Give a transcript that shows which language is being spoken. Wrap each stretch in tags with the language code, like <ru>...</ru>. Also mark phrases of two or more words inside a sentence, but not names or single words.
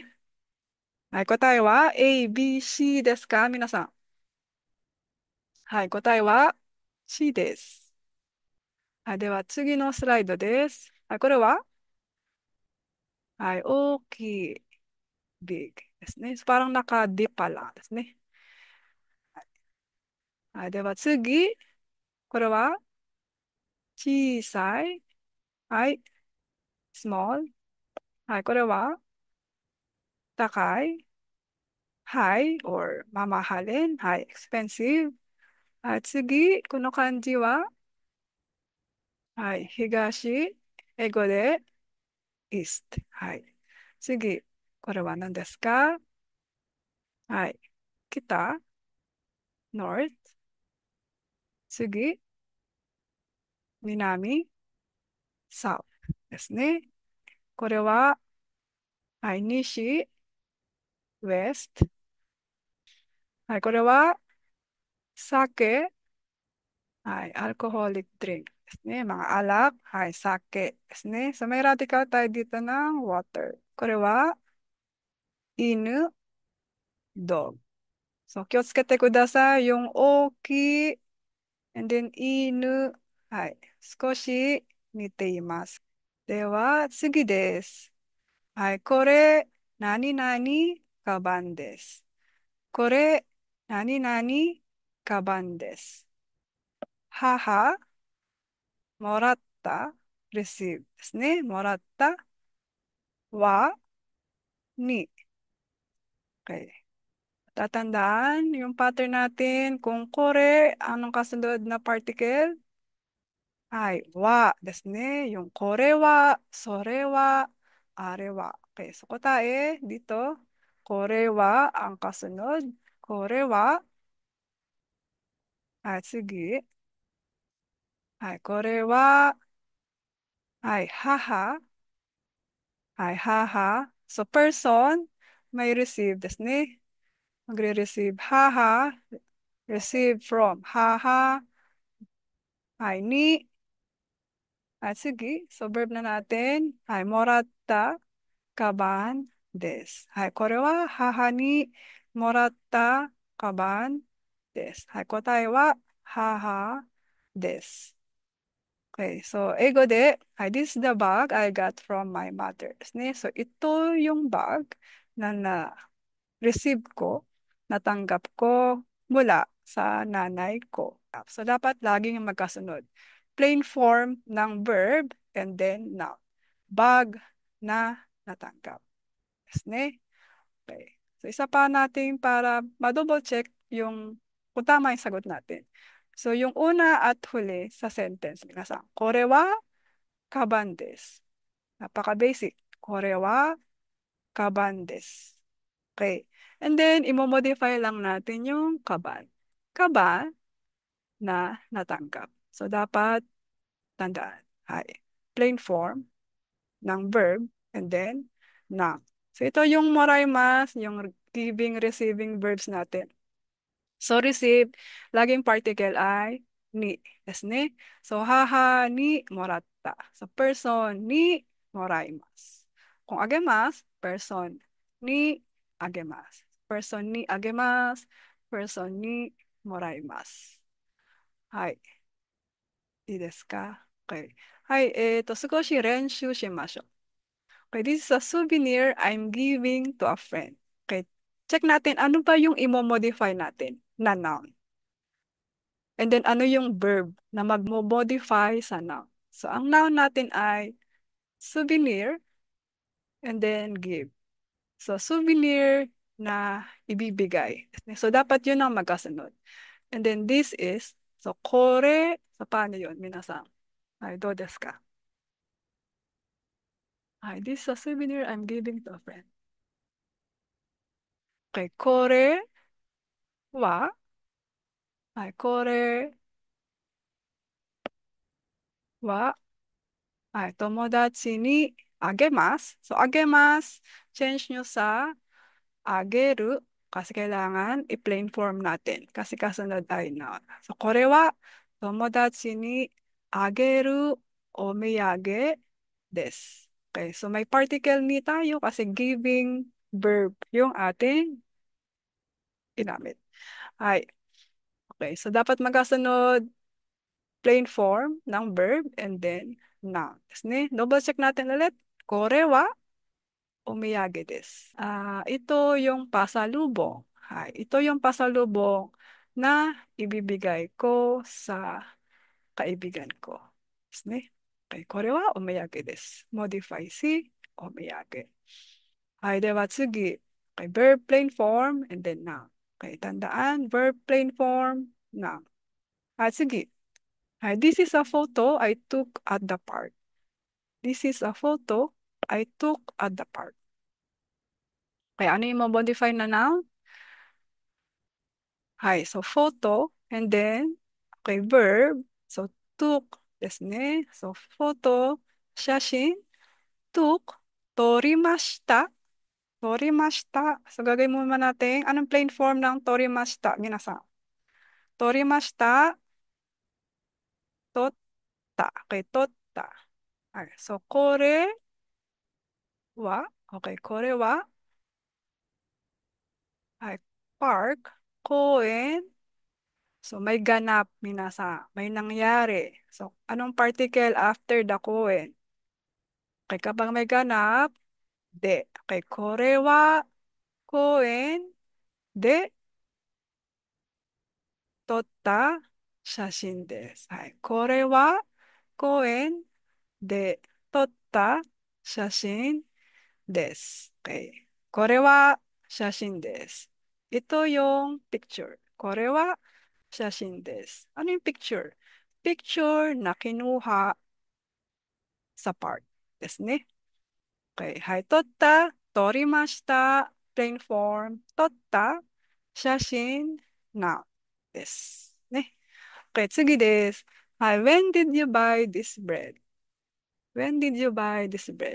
<ja>はい、答えは A、B、C ですか皆さん？はい、答えは C です。はい、では次のスライドです。はい、これは、はい、大きい、big ですね。</ja> <tl>parang naka-dip pa lang</tl> <ja>ですね。はい、では次、これは小さい、はい、small。はい、これは高い、</ja> <en>high or</en> <ja>mamahalin。はい、expensive。はい、次、この漢字は、はい、東、英語で east。はい。次、これは何ですか？はい。北、north。次、南、south ですね。これは、はい、西、west。はい、これは、酒、はい、アルコホーリックドリンクですね。</ja> <tl>mga alak,</tl> <ja>はい、酒ですね。</ja> <tl>So, may radical tayo dito ng water.</tl> <ja>これは、犬、dog。So, 気をつけてください。yung 大きい、</ja> <en>and then</en> <ja>犬、はい、少し似ています。では、次です。はい、これ、何々カバンです。これ、何々カバンです。母、もらった、receive ですね。もらったは、に。Okay.</ja> <tl>Tatandaan yung pattern natin. Kung kore, anong kasunod na particle? Ay,</tl> <ja>wa ですね。Yung これは、それは、あれは.</ja> <tl>Okay, so kotae dito.</tl> <ja>これは</ja> <tl>ang kasunod.</tl> <ja>これは.</ja> <tl>Ay, sige. Ay,</tl> <ja>これは.</ja> <tl>Ay, haha. Ay, haha. So, person, may receive ですね。Magre-receive. Haha.</tl> <en>Receive from. Haha. Ay, ni.</en> <tl>At sige. So, verb na natin. Ay,</tl> <ja>もらった。カバンです. はい、これは母にもらったカバンです。はい、答えは母です。</ja> <tl>Okay, so</tl> <ja>英語で、はい、</ja> <en>this is the bag I got from my mother</en> <tl>ですね。So, ito yung bag na na-receive ko, natanggap ko mula sa nanay ko. So, dapat laging magkasunod.</tl> <en>Plain form</en> <tl>ng verb</tl> <en>and then</en> <tl>noun. Bag na natanggap.</tl> <ja>ですね。Okay.</ja> <tl>So, isa pa natin para ma-double check yung kung tama yung sagot natin. So, yung una at huli sa sentence,</tl> <ja>皆さん、これはカバンです.</ja> <tl>Napaka-basic.</tl> <ja>これはカバンです.</ja> <tl>Okay.</tl> <en>And then,</en> <tl>imo-modify lang natin yung kaban. Kaban na natanggap. So, dapat tandaan. Hay.</tl> <en>Plain form</en> <tl>ng verb</tl> <en>and then</en> <tl>noun. So, ito yung moraimas, yung</tl> <en>giving, receiving verbs</en> <tl>natin. So, receive, laging particle ay ni.</tl> <ja>Yes, ni. So, 母にもらった. So, person にもらいます. Kung agemasu, person にあげます. Person にあげます. person にもらいます。はい。いいですか？ Okay. はい。少し練習しましょう。Okay.</ja> <en>This is a souvenir I'm giving to a friend. Okay.</en> <tl>Check natin ano ba yung imo-modify natin na noun.</tl> <en>And then</en> <tl>ano yung verb na magmo-modify sa noun. So ang noun natin ay souvenir</tl> <en>and then give.</en> <tl>So souvenir na ibibigay. So dapat yun ang magkasunod.</tl> <en>And then this is, so kore, so paano yun, minasan?</en> <ja>あ、どうですか? Ay,</ja> <en>this is a souvenir I'm giving to a friend.</en> <ja>Okay, これは, ay, これは, ay, 友達にあげます.</ja> <tl>So, agemasu, change nyo sa ageru kasi kailangan i-</tl> <en>plain form</en> <tl>natin kasi kasunod ay noun. So,</tl> <ja>これは友達にあげるお土産です.</ja> <tl>Okay, so may particle ni tayo kasi</tl> <en>giving verb</en> <tl>yung ating ginamit. Ay, okay, so dapat magkasunod</tl> <en>plain form</en> <tl>ng verb</tl> <en>and then</en> <tl>noun. Double check natin ulit.</tl> <ja>これはお土産です.</ja> <tl>Ito yung pasalubong. Ito yung pasalubong na ibibigay ko sa kaibigan ko.</tl> <ja>Okay, これはお土産です. Modify si omiyage. では次.</ja> <en>Okay, verb plain form and then noun. Okay, tandaan, verb plain form, noun.</en> <ja>Tsugi.</ja> <en>This is a photo I took at the park. This is a photo I took at the park.</en> <tl>Kaya ano yung modify na noun?</tl> <en>So photo, and then, okay, verb. So, took,</en> <ja>ですね。So, photo, 写真, took, 撮りました. 撮りました.</ja> <tl>So, gagawin muna natin, anong plain form ng 撮りました? Minasan.</tl> <ja>撮りました, 撮った. Okay, 撮った. So, これは, okay, これは, park, 公園.</ja> <tl>So, may ganap, minasa. May nangyari. So, anong particle</tl> <en>after the</en> <tl>koen? Okay, kapag may ganap,</tl> <ja>de. Okay, これは公園で撮った写真です. これは公園で撮った写真です. Okay. これは写真です.</ja> <tl>Ito yung picture.</tl> <ja>これは写真です.</ja> <tl>Ano yung picture? Picture na kinuha sa park.</tl> <ja>ですね. Okay. 撮った、撮りました,</ja> <en>plain form,</en> <ja>撮った、写真なです。ね. Okay, 次です。</ja> <en>When did you buy this bread? When did you buy this bread?</en>